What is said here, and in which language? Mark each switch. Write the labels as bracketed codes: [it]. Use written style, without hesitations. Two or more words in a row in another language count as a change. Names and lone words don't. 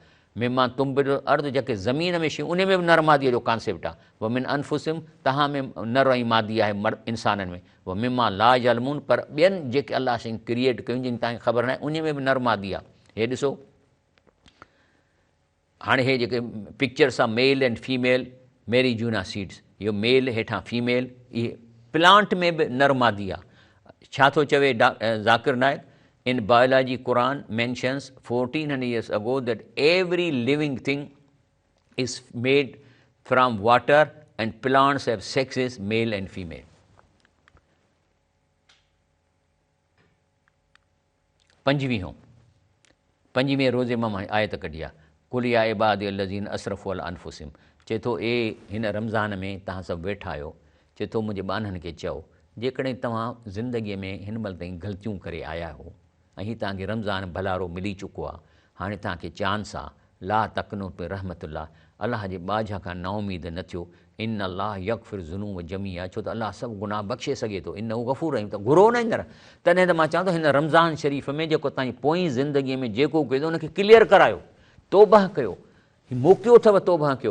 [ar] مما تنبت الأرض, [sd] जेके ज़मीन में शयूं उन में बि नर मादीअ जो कॉन्सेप्ट आहे। [ar] ومن أنفسهم, [sd] तव्हां में नर ऐं मादी आहे इंसाननि में। [ar] ومما لا يعلمون, [sd] पर ॿियनि जेके अलाह शयूं क्रिएट कयूं जिन तव्हांखे ख़बर न आहे उन में बि नर मादी आहे। हे ॾिसो हाणे हे जेके पिक्चर्स आहे [en] male and female marijuana seeds, [sd] इहो मेल हेठां फीमेल, इहे प्लांट में बि नर मादी आहे। छा थो चवे ज़ाकिर नाइक, इन बायोलॉजी [en] Quran mentions 1400 years ago that every living thing is made from water and plants have sexes male and female. [sd] पंजवीह रोज़े मां आयत कढी आहे, [ar] قل يا عبادي الذين أسرفوا على أنفسهم. [sd] चए थो ए हिन रमज़ान में तव्हां सभु वेठा आहियो, चए थो मुंहिंजे ॿाननि खे चओ जेकॾहिं तव्हां ज़िंदगीअ में हिन महिल ताईं ग़लतियूं करे आया हो ऐं हीअ तव्हांखे रमज़ान भलारो मिली चुको आहे, हाणे तव्हांखे चांस आहे, [ar] لا تقنطوا من رحمة الله, [sd] अलाह जे ॿाझा खां नाउमीद न थियो। [ar] إن الله يغفر الذنوب جميعا, [sd] छो त अलाह सभु गुनाह बख़्शे सघे थो। [ar] إن غفور رحيم, [sd] त घुरो न ईंदड़। तॾहिं त मां चवां थो हिन रमज़ान शरीफ़ में जेको तव्हांजी पोइ ज़िंदगीअ में जेको कयो उनखे क्लियर करायो, तौबह कयो, मोकिलियो अथव तौबह कयो।